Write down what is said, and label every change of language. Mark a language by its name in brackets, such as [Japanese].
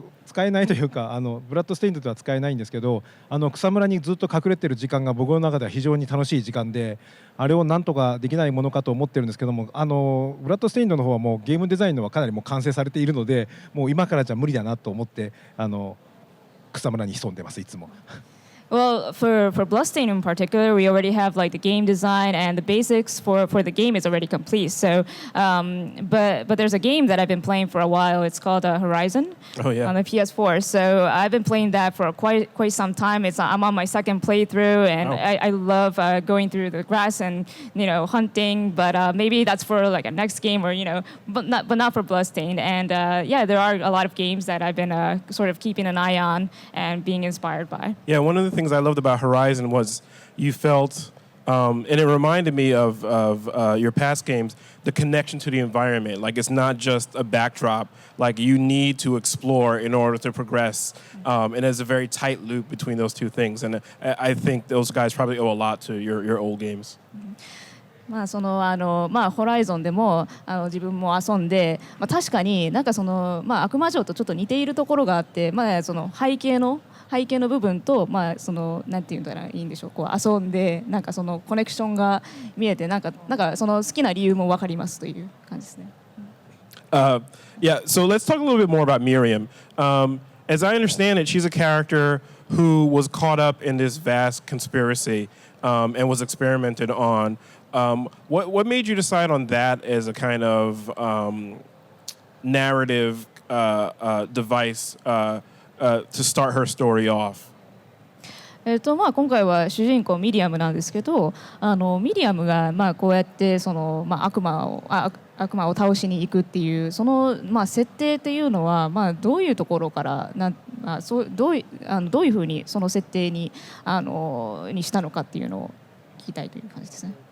[Japanese] 使えないというかブラッドステインドでは使えないんですけど草むらにずっと隠れてる時間が僕の中では非常に楽しい時間であれをなんとかできないものかと思ってるんですけどもブラッドステインドの方はもうゲームデザインのはかなりもう完成されているのでもう今からじゃ無理だなと思って草むらに潜んでますいつも。 [English] Well, for Bloodstained in particular, we already have like the game design and the basics for the game is already complete. So, but there's a game that I've been playing for a while. It's called Horizon on the PS4. So I've been playing that for quite some time. I'm on my second playthrough, and I love going through the grass and hunting. But maybe that's for like a next game or but not for Bloodstained. And yeah, there are a lot of games that I've been sort of keeping an eye on and being inspired by. Yeah, one of the things I loved about Horizon was you felt, and it reminded me of your past games, the connection to the environment. Like it's not just a backdrop. Like you need to explore in order to progress, and there's a very tight loop between those two things. And I think those guys probably owe a lot to your old games. [Japanese] ホライゾンでも自分も遊んで、確かになんか悪魔城とちょっと似ているところがあって、その背景の部分と、なんていうんだらいいんでしょう、遊んでなんかそのコネクションが見えてなんかその好きな理由も分かりますという感じですね。 [English] Yeah, so let's talk a little bit more about Miriam. As I understand it, she's a character who was caught up in this vast conspiracy and was experimented on. What made you decide on that as a kind of narrative device to start her story off? [Japanese] 今回は主人公ミディアムなんですけど、ミディアムがこうやって悪魔を倒しに行くっていうその設定っていうのはどういうところからどういうふうにその設定にしたのかっていうのを聞きたいという感じですね。